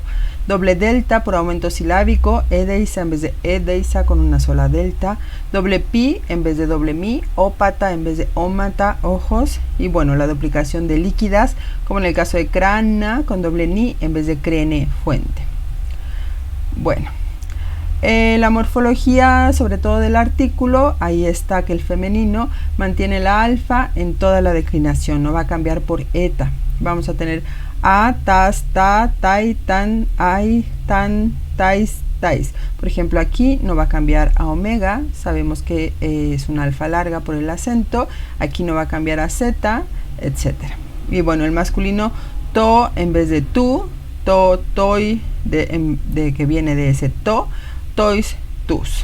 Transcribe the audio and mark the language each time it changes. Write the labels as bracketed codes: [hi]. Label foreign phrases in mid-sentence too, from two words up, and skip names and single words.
[es] Doble delta por aumento silábico, edeisa en vez de edeisa con una sola delta, doble pi en vez de doble mi, ópata en vez de ómata, ojos, y bueno, la duplicación de líquidas, como en el caso de crana con doble ni en vez de crene, fuente. Bueno. La morfología, sobre todo del artículo, ahí está que el femenino mantiene la alfa en toda la declinación, no va a cambiar por eta. Vamos a tener a, [el] tas, ta, tai, tan, ai, tan, tais, tais. [es] Por ejemplo, aquí no va a cambiar a omega, sabemos que es una alfa larga por el acento, aquí no va a cambiar a zeta, etc. Y bueno, el masculino to en vez de tu, to, toi, que viene de ese to, tois, tus.